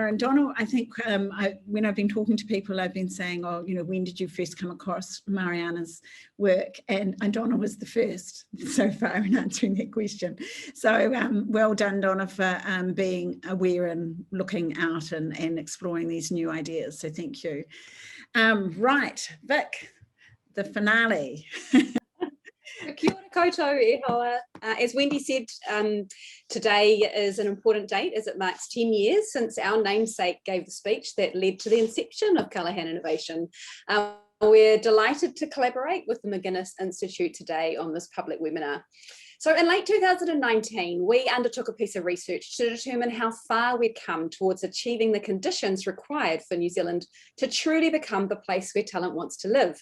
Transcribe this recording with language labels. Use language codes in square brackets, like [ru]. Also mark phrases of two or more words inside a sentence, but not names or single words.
[en] And Donna, I think when I've been talking to people, I've been saying, oh, you know, when did you first come across Mariana's work? And Donna was the first so far in answering that question. So well done, Donna, for being aware and looking out and exploring these new ideas. So thank you. Right, Vic, the finale. [mi] Kia ora koutou e hoa. [en] As Wendy said, today is an important date as it marks 10 years since our namesake gave the speech that led to the inception of Callaghan Innovation. We're delighted to collaborate with the McGuinness Institute today on this public webinar. So in late 2019, we undertook a piece of research to determine how far we'd come towards achieving the conditions required for New Zealand to truly become the place where talent wants to live.